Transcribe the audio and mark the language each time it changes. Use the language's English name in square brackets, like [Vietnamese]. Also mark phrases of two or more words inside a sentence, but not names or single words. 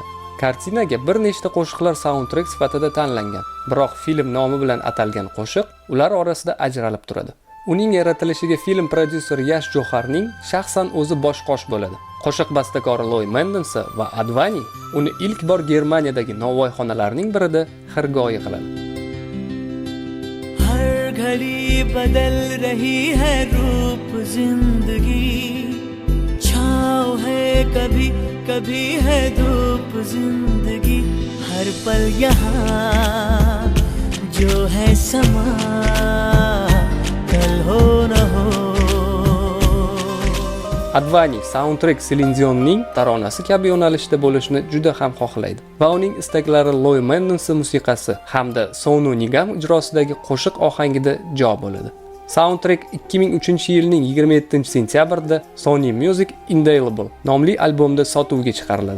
[Uzbek] Kartinaga bir nechta qo'shiqlar soundtrack sifatida tanlangan, biroq film nomi bilan atalgan qo'shiq ular orasida ajralib turadi. Uning yaratilishiga film prodyuseri Yash Joharning shaxsan o'zi bosh qosh bo'ladi. Qo'shiq bastakori Loy Mendensa va Advani uni ilk bor Germaniyadagi novvoyxonalarning birida xirgoyi qiladi. [Hindi] हर घड़ी बदल रही है रूप ज़िंदगी, छाँव है कभी कभी है धूप ज़िंदगी, हर पल यहाँ जो है समा कल हो ना हो. [Uzbek] Advani soundtrack Silenzionning taronasi kabi yo'nalishda bo'lishni juda ham xohlaydi va uning istaklari Loy Mendensa musiqasi hamda Sonu Nigam ijrosidagi qo'shiq ohangida jo bo'ladi. Soundtrack 2003-yilning 27-sentyabrida Sony Music Indelible nomli albomda sotuvga chiqariladi.